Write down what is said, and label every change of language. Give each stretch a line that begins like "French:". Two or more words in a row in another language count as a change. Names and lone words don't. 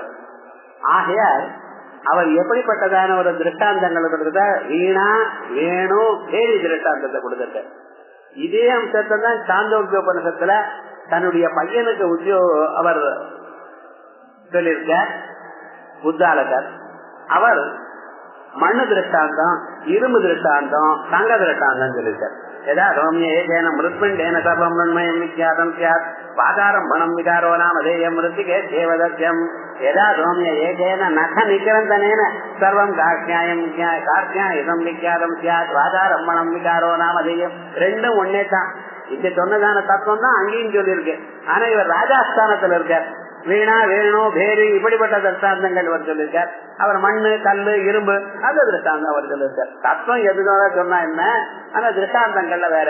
Tamil: ஆகையால் அவர் எப்படிப்பட்டதான ஒரு திருஷ்டாந்தங்களை கொடுத்த வீணா வேணு பேரி திருஷ்டாந்தத்தை கொடுத்த இதே அம்சத்தை தான் சாந்தோக்கியோபனிஷத்துல தன்னுடைய பையனுக்கு அவர் சொல்லியிருக்கார். புத்தாலகர் அவர் மண்ணு திருஷ்டாந்தம், இரும்பு திருஷ்டாந்தம், தங்க திருஷ்டாந்தம் சொல்லியிருக்கார்.
Sanskrit: यदा सौम्येन मृत्पिंडेन सर्वं मृण्मयं विख्यातं स्यात् पादारम्भणं विकारो नाम देयं मृत्तिके देवदत्यं यदा सौम्य एकेन नख निकरन्तनेन सर्वं कार्त्यायं विख्यातं स्यात् पादारम्भणं विकारो नाम देयं
Tamil: ரெண்டும் ஒன்னே தான். இது சொன்னதான தத்துவம் தான் அங்கேயும் சொல்லியிருக்கு. ஆனா இவர் ராஜாஸ்தானத்துல இருக்கார். வீணா வேணு பேரி இப்படிப்பட்ட திருஷ்டாந்தங்கள் அவர் சொல்லியிருக்கார். அவர் மண்ணு கல்லு இரும்பு அந்த திருஷ்டாந்தம் அவர் சொல்லியிருக்கார். தத்துவம் எதுதான் சொன்னா என்ன, ஆனா திருஷ்டாந்தங்கள்ல வேற.